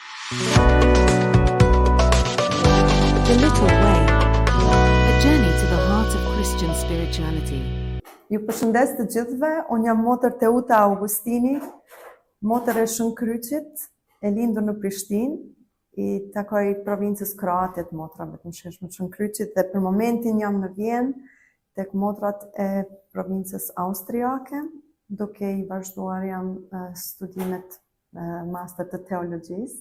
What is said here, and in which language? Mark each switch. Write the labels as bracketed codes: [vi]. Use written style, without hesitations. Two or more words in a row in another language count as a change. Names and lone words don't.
[en] The Little Way, a journey to the heart of Christian spirituality. [sq] Ju përshëndes të gjithëve, unë jam motër Teuta Augustini, motër e Shën Kryqit, e lindur në Prishtinë, i takoj provincës kroate të motrave të nsheshme të Shën Kryqit dhe për momentin jam në Vjenë tek motrat e provincës austriake, duke i vazhduar jam studimet master të teologjisë.